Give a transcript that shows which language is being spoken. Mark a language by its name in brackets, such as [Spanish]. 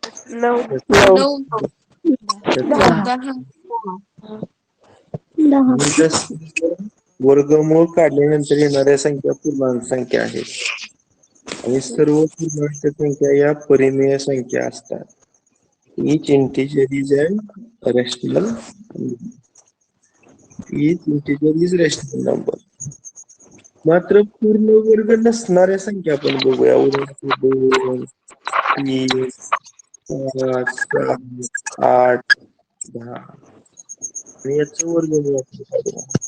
[Marathi] 9, 10. वर्गमूळ काढल्यानंतर येणाऱ्या संख्या पूर्णांक संख्या आहेत आणि सर्व पूर्णांक संख्या या परिमेय संख्या असतात. [English] Each integer is an rational number. Each integer is rational number. [Marathi] मात्र पूर्ण वर्ग नसणाऱ्या संख्या आपण बघूया. उदाहरणार्थ 2, 3, 5, 7, 8, 10 आणि याचं वर्गमूळ आपण काढूया.